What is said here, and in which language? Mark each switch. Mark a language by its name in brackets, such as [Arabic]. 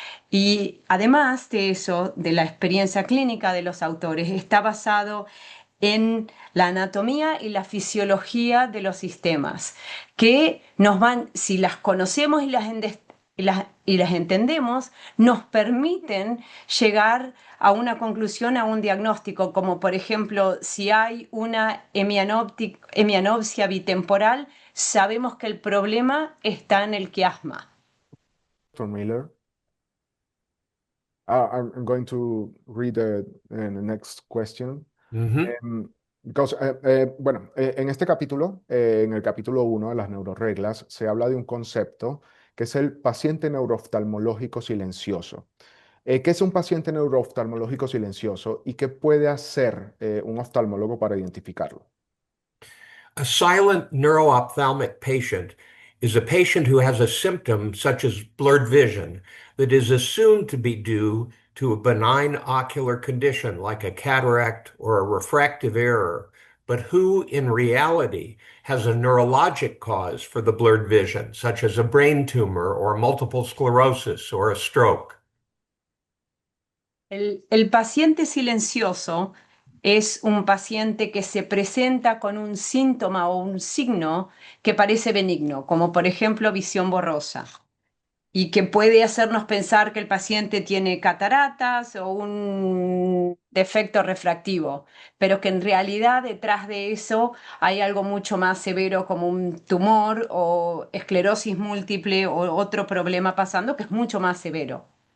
[Spanish] Y además de eso, de la experiencia clínica de los autores, está basado en la anatomía y la fisiología de los sistemas, que nos van, si las conocemos y las entendemos, nos permiten llegar a una conclusión, a un diagnóstico, como por ejemplo, si hay una hemianopsia bitemporal, sabemos que el problema está en el quiasma. [English] Doctor Miller, I'm going to read the next question. Mhm. [Spanish] Bueno, en este capítulo, en el capítulo 1 de las neuroreglas, se habla de un concepto que es el paciente neurooftalmológico silencioso. ¿Qué es un paciente neurooftalmológico silencioso y qué puede hacer un oftalmólogo para identificarlo? [English] A silent neuro-ophthalmic patient is a patient who has a symptom such as blurred vision that is assumed to be due to a benign ocular condition like a cataract or a refractive error, but who in reality has a neurologic cause for the blurred vision, such as a brain tumor or multiple sclerosis or a stroke. [Spanish] El paciente silencioso es un paciente que se presenta con un síntoma o un signo que parece benigno, como por ejemplo visión borrosa, y que puede hacernos pensar que el paciente tiene cataratas o un defecto refractivo, pero que en realidad detrás de eso hay algo mucho más severo como un tumor o esclerosis múltiple o otro problema pasando que es mucho más severo.